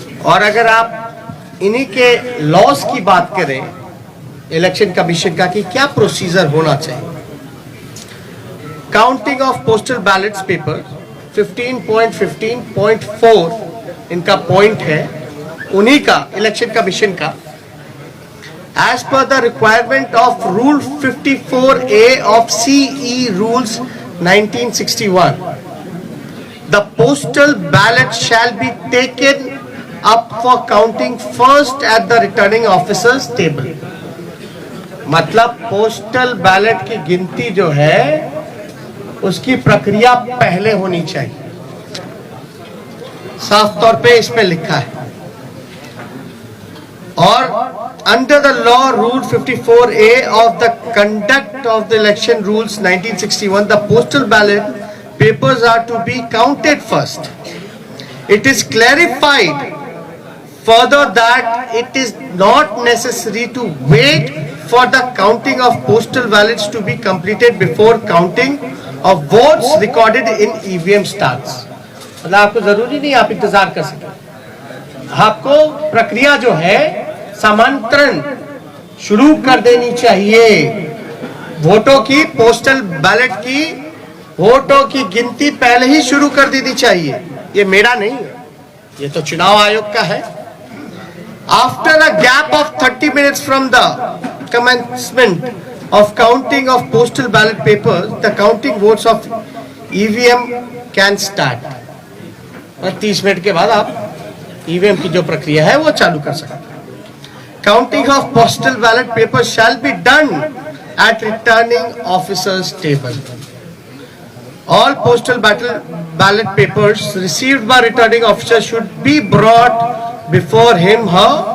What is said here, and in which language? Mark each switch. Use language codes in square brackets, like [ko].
[hi] और अगर आप इन्हीं के लॉस की बात करें इलेक्शन कमीशन का कि क्या प्रोसीजर होना चाहिए, counting of postal ballets paper 15.15.4 इनका पॉइंट है, उन्हीं का इलेक्शन कमीशन का। [en] As per the requirement of Rule 54A of CE Rules 1961, the postal ballot shall be taken up for counting first at the returning officer's table. [hi] मतलब postal ballot की गिनती जो है उसकी प्रक्रिया पहले होनी चाहिए। साफ तौर पे इसमें लिखा है। [en] और under the law rule 54A of the conduct of the election rules 1961, the postal ballot papers are to be counted first. It is clarified further that it is not necessary to wait for the counting of postal ballots to be completed before counting of votes recorded in EVM starts. [hi] मतलब आपको जरूरी नहीं आप इंतजार कर सकें, आपको प्रक्रिया जो है समांतरण शुरू कर देनी चाहिए। वोटों की, पोस्टल बैलेट की वोटों की गिनती पहले ही शुरू कर देनी चाहिए। ये मेरा नहीं है, ये तो चुनाव आयोग का है। [en] After a gap of 30 minutes from the commencement of counting of postal ballot papers, the counting votes of EVM can start. [hi] 30 minute के बाद आप ईवीएम की जो प्रक्रिया है वो चालू कर सकते हैं। [en] Counting of postal ballot paper shall be done at returning officer's table. All postal ballot papers received by returning officer should be brought before him her.